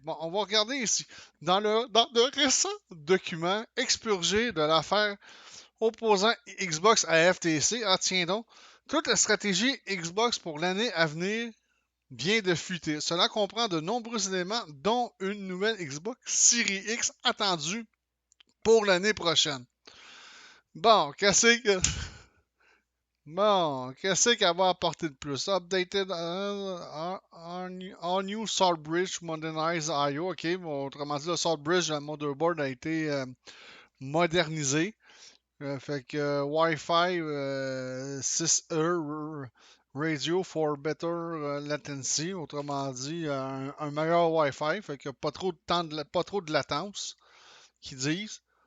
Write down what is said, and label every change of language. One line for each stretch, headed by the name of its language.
French: Bon, on va regarder ici. Dans le récent document expurgé de l'affaire opposant Xbox à FTC, ah tiens donc, toute la stratégie Xbox pour l'année à venir vient de fuiter. Cela comprend de nombreux éléments, dont une nouvelle Xbox Series X attendue pour l'année prochaine. Bon, qu'est-ce qu'elle va apporter de plus?
English: Updated all new Salt Bridge Modernized IO.
French: OK, bon, autrement dit, le Salt Bridge, le motherboard a été modernisé. Fait que
English: Wi-Fi 6E Radio for better latency,
French: autrement dit un meilleur Wi-Fi, fait que pas trop de temps pas trop de latence, qu'ils disent.